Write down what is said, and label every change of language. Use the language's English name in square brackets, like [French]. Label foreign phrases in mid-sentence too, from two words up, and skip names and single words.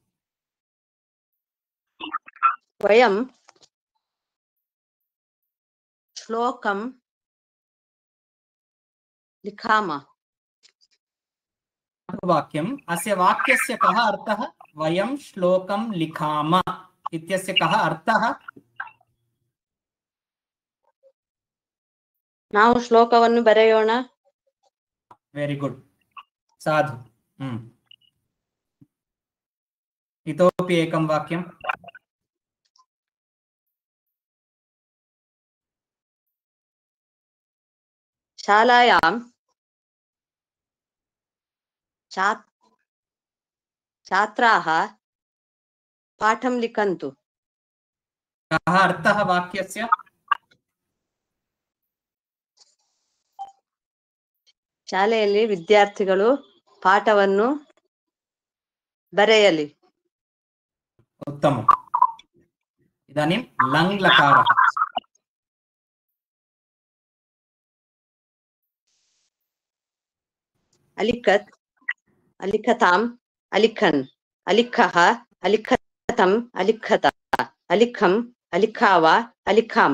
[Sanskrit] वयं श्लोकं लिखामः. वाक्यम्. अस्य वाक्यस्य कः अर्थः? वयं श्लोकं लिखामः इत्यस्य कः अर्थः? [Kannada] ನಾವು ಶ್ಲೋಕವನ್ನು ಬರೆಯೋಣ. [English] very good. [Sanskrit] साधु. इतोपि एकं वाक्यं. शालायां छात्राः पाठं लिखन्तु. कः अर्थः वाक्यस्य? [Kannada] ಶಾಲೆಯಲ್ಲಿ ವಿದ್ಯಾರ್ಥಿಗಳು ಪಾಠವನ್ನು ಬರೆಯಲಿ. [Sanskrit] उत्तमम्. इदानीं लङ् लकारः. अलिखत् अलिखताम् अलिखन् अलिखः अलिखतम् अलिखत अलिखम् अलिखाव अलिखाम.